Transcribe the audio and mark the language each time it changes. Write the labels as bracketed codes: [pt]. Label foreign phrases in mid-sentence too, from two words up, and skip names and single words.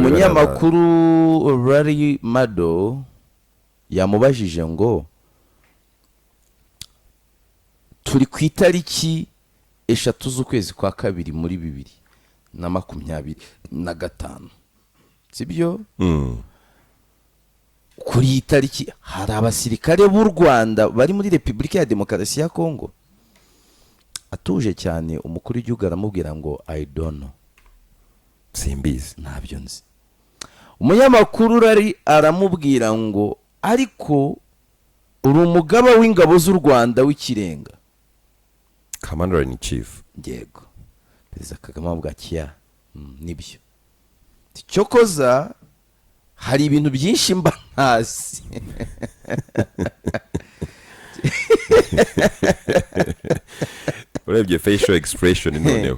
[rw] Umunyamakuru Larry Madowo yamubajije ngo turi ku itariki 3 z'ukwezi kwa kabiri muri 2025, sibyo? Kuri itariki hari abasirikare b'u Rwanda bari muri Repubulika ya Demokarasi ya Kongo. Atuje cyane umukuru w'igihugu aramubwira ngo [en] I don't know, [rw] simbizi, ntabyo nzi. Umunyamakuru rari aramubwira ngo ariko uri umugaba w'ingabo z'u Rwanda w'ikirenga, [en] commander-in-chief. [rw] Yego. Perezida Kagame avuga kiya nibyo. Cyokoza hari ibintu byinshi mba ntazi. Urebye [en] facial expression [rw] noneho.